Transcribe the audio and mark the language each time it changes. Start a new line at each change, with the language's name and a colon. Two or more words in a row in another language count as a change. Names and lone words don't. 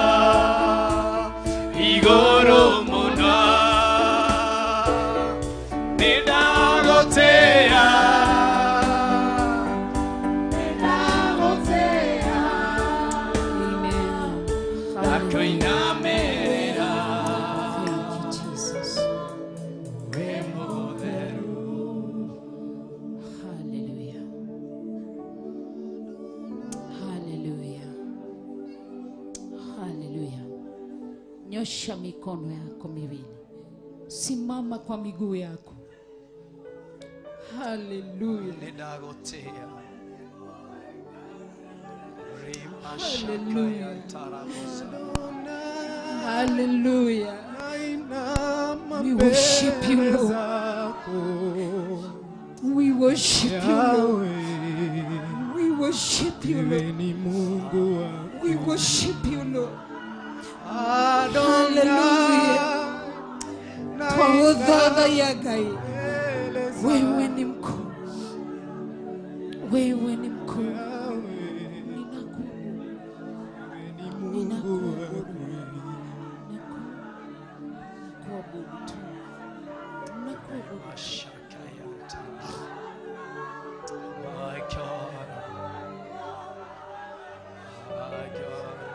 Kikuyu: iguru muno, nindagutia, akoinamirira, we mutheru. Hallelujah. Hallelujah. Hallelujah.
Swahili: Nyosha mikono yako miwili. Simama kwa miguu yako. Hallelujah.
Kikuyu: Nindagutia, Hallelujah.
English: Hallelujah. We worship you, Lord. We worship you, Lord. We worship you, Lord. We worship you, Lord.
Kikuyu: Hallelujah. Twahodhaga ya Ngai.
Swahili: Wewe ni mkuu. Wewe ni mkuu.
English: My God, my God,